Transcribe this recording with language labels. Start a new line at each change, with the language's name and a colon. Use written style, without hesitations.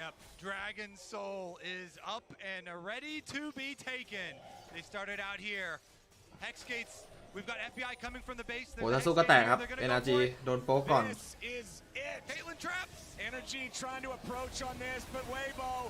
English: Yep, Dragon Soul is up and ready to be taken. They started out here. Hex gates. We've got FBI coming from the base.
Thai: โอ้ถ้าสู้ก็แตกครับ NRG โดนโป๊กก่อน
English: This is it. Caitlyn traps. NRG trying to approach on this, but Weibo.